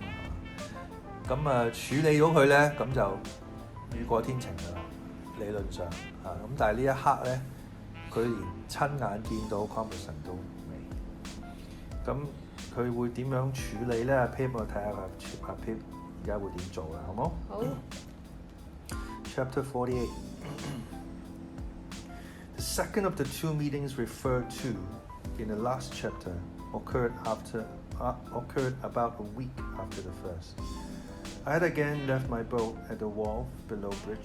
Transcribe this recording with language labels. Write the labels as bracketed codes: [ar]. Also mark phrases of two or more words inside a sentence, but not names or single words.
[yue] 咁啊處理到佢咧，咁就雨過天晴㗎啦，理論上啊。咁但係呢一刻咧，佢連親眼見到 compeyson 都未。咁佢會點樣處理咧？阿 pip 我睇下阿 pip 而家會點做啦，好冇？好。 [en] Chapter 48. The second of the two meetings referred to in the last chapter occurred about a week after the first. I had again left my boat at the wharf below bridge.